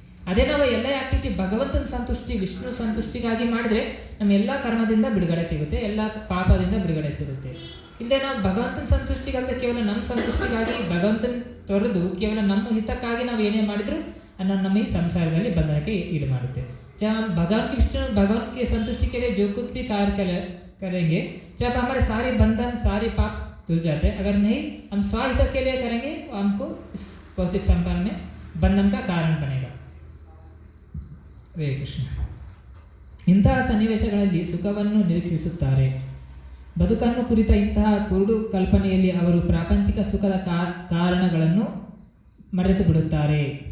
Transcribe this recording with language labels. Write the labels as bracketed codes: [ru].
[kn] ಅದೇ ನಾವು ಎಲ್ಲ ಆ್ಯಕ್ಟಿವಿಟಿ ಭಗವಂತನ ಸಂತುಷ್ಟಿ ವಿಷ್ಣು ಸಂತುಷ್ಟಿಗಾಗಿ ಮಾಡಿದರೆ ನಮ್ಮ ಎಲ್ಲ ಕರ್ಮದಿಂದ ಬಿಡುಗಡೆ ಸಿಗುತ್ತೆ, ಎಲ್ಲ ಪಾಪದಿಂದ ಬಿಡುಗಡೆ ಸಿಗುತ್ತೆ. ಇಲ್ಲದೆ ನಾವು ಭಗವಂತನ ಸಂತುಷ್ಟಿಗಲ್ಲದೆ ಕೇವಲ ನಮ್ಮ ಸಂತುಷ್ಟಿಗಾಗಿ ಭಗವಂತನ ತೊರೆದು ಕೇವಲ ನಮ್ಮ ಹಿತಕ್ಕಾಗಿ ನಾವು ಏನೇ ಮಾಡಿದ್ರು ನಮ್ಮ ಈ ಸಂಸಾರದಲ್ಲಿ ಬಂಧನಕ್ಕೆ ಈಡು ಮಾಡುತ್ತೆ. [hi] जब हम भगवान की संतुष्टि के लिए जो कुछ भी कार्य करेंगे, जब हमारे सारे बंधन सारे पाप धुल जाते हैं. अगर नहीं हम स्वाहित के लिए करेंगे हमको इस भौतिक संसार में बंधन का कारण बनेगा. [kn] ಹರೇ ಕೃಷ್ಣ. ಇಂತಹ ಸನ್ನಿವೇಶಗಳಲ್ಲಿ ಸುಖವನ್ನು ನಿರೀಕ್ಷಿಸುತ್ತಾರೆ. ಬದುಕನ್ನು ಕುರಿತ ಇಂತಹ ಕುರುಡು ಕಲ್ಪನೆಯಲ್ಲಿ ಅವರು ಪ್ರಾಪಂಚಿಕ ಸುಖದ ಕಾರಣಗಳನ್ನು ಮರೆತು ಬಿಡುತ್ತಾರೆ.